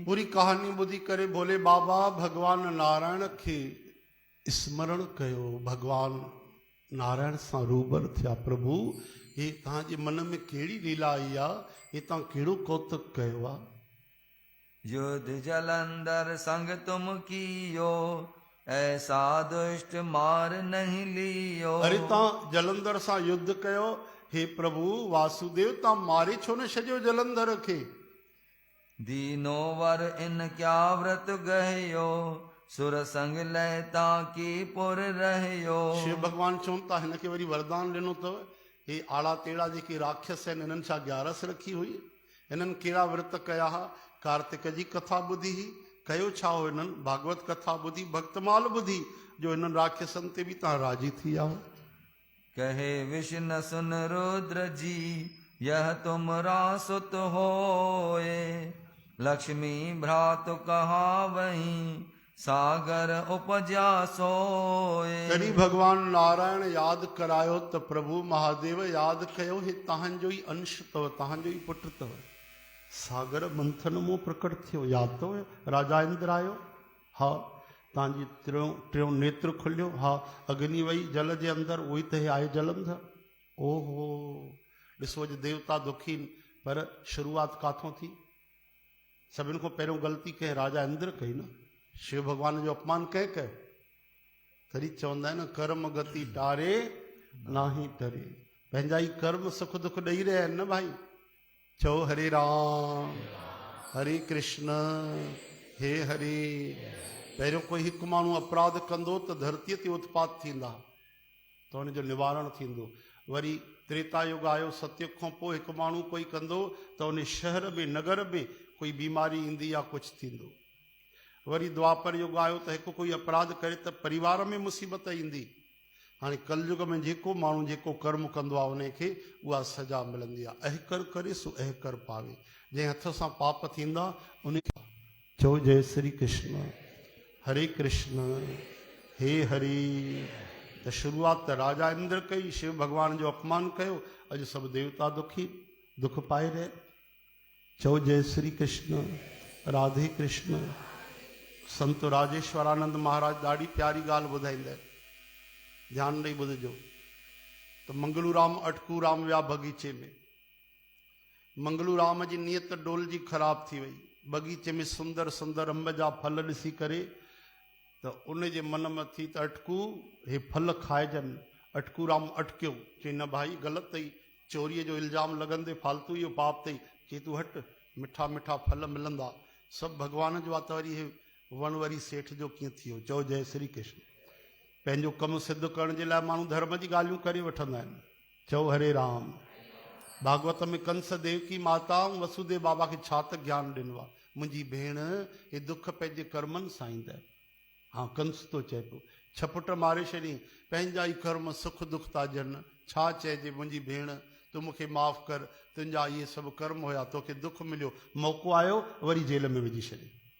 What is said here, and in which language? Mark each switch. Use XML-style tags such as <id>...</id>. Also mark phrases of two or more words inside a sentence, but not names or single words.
<sd>पूरी कहानी ॿुधी करे भोले बाबा भगवान नारायण खे स्मरण कयो। भगवान नारायण सां रूबरू थिया। प्रभु, हे तव्हांजे मन में कहिड़ी लीला आई आहे, हे तव्हां कहिड़ो कौतुक कयो आहे।</sd> <hi>युद्ध जलंधर संग तुम कियो, ऐसा दुष्ट मार नहीं लियो।</hi> <sd>अरे तव्हां जलंधर सां युद्ध कयो। हे प्रभु वासुदेव, तव्हां मारे छो न छॾियो जलंधर खे।</sd> <hi>दीनो वर इन क्या व्रत गयो, सुर संग लहता की पुर रहियो।</hi> <sd>शिव भगवान चवनि था, हिन खे वरी वरदान ॾिनो अथव। हे आड़ा टेड़ा जेके राक्षस आहिनि, हिननि छा ग्यारस रखी हुई, हिननि कहिड़ा व्रत कया हुआ। कार्तिक जी कथा ॿुधी ही, कयो छा हो हिननि, भागवत कथा ॿुधी, भक्तमाल ॿुधी, जो हिननि राक्षसनि ते बि तव्हां राजी थी आहो।</sd> <hi>कहे विष्णु सुन रुद्र जी, यह तुमरा सुत होए। लक्ष्मी भ्रातु कहा वही, सागर उपजा सोए।</hi> <sd>तॾहिं भगवान नारायण यादि करायो त प्रभु महादेव यादि कयो, हे तव्हांजो ई अंश अथव, तव्हांजो ई पुटु अथव। सागर मंथन मूं प्रकट थियो, यादि अथव। राजा इंद्र आयो, हा तव्हांजी टियों नेत्र खुलियो, हा अग्नि वई जल जे अंदरि, उहो ई त आहे जलंधर। ओहो, ॾिसो अॼु देवता दुखी, पर शुरूआत काथों थी। सभिनि खां पहिरियों ग़लती कंहिं राजा इंद्र कई न। शिव भगवान जो अपमान कंहिं कयो। तॾहिं चवंदा आहिनि,</sd> <hi>कर्म गति टारे नाही टरे।</hi> <sd>पंहिंजा ई कर्म सुख दुख ॾेई रहिया आहिनि न भाई। चओ हरे राम हरे कृष्ण हे हरे। पहिरियों कोई हिकु माण्हू अपराध कंदो त धरतीअ ते उत्पात थींदा, तो उनजो निवारण थींदो। वरी त्रेता युग आयो, सतयुग खां पोइ हिकु माण्हू कोई कंदो त उन शहर में नगर में कोई बीमारी ईंदी या कुझु थींदो। वरी द्वापर युग आयो त हिकु कोई अपराध करे त परिवार में मुसीबत ईंदी। हाणे कलयुग में जेको माण्हू जेको कर्म कंदो आहे उनखे उहा सजा मिलंदी आहे।</sd> <hi>अहकर करे सो अहकर पावे।</hi> <sd>जंहिं हथ सां पाप थींदा उन चओ जय श्री कृष्ण, हरे कृष्ण, हे हरि। त शुरूआत त राजा इंद्र कई, शिव भगवान जो अपमान कयो। अॼु सभु देवता दुख पाए रहे। चओ जय श्री कृष्ण, राधे कृष्ण। संत राजेश्वरानंद महाराज ॾाढी प्यारी ॻाल्हि ॿुधाईंदा आहिनि, ध्यानु ॾेई ॿुधजो। त मंगलूराम अटकूराम विया बगीचे में। मंगलूराम जी नियत डोल जी ख़राब थी वई। बगीचे में सुंदर सुंदर अंब जा फल ॾिसी करे त उन जे मन में थी त अटकू हे फल खाइजनि। अटकूराम अटकियो, चई न भाई ग़लति अथई, चोरीअ जो इल्ज़ाम लॻंदे फालतू इहो पाप अथई। चई तूं हट, मिठा मिठा फल मिलंदा, सभु भॻवान जो आहे। त वरी हे वण वरी सेठ जो कीअं थी वियो? चओ जय श्री कृष्ण। पंहिंजो कमु सिद्ध करण जे लाइ माण्हू धर्म जी ॻाल्हियूं करे वठंदा आहिनि। चओ हरे राम। भागवत में कंस देवकी माता ऐं वसुदेव बाबा खे छा त ज्ञान ॾिनो आहे। मुंहिंजी भेण हे दुख पंहिंजे कर्मनि सां ईंदा आहिनि। हाँ, कंस तो चए पियो, छपुट मारे छॾी, पंहिंजा ई कर्म सुख दुख था ॾियनि। छा चइजे मुंहिंजी भेण, तूं मूंखे माफ़ कर, तुंहिंजा इहे सभु कर्म हुया, तोखे दुख मिलियो, मौक़ो आयो वरी जेल में विझी छॾे।</sd>